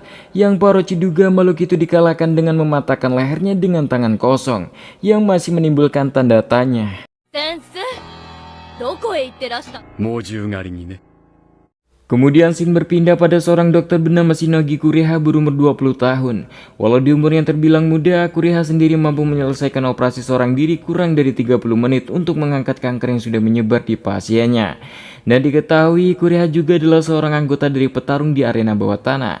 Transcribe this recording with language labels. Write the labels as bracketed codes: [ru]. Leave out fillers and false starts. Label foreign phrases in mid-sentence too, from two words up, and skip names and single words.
[id] Yang Pak Orochi duga makhluk itu dikalahkan dengan mematahkan lehernya dengan tangan kosong yang masih menimbulkan tanda tanya. [ja] どこへ行ってらした？猛獣狩りにね [id] Kemudian scene berpindah pada seorang dokter bernama Shinogi Kureha berumur 20 tahun. Walau di umur yang terbilang muda, Kureha sendiri mampu menyelesaikan operasi seorang diri kurang dari 30 menit untuk mengangkat kanker yang sudah menyebar di pasiennya. Dan diketahui Kureha juga adalah seorang anggota dari petarung di arena bawah tanah.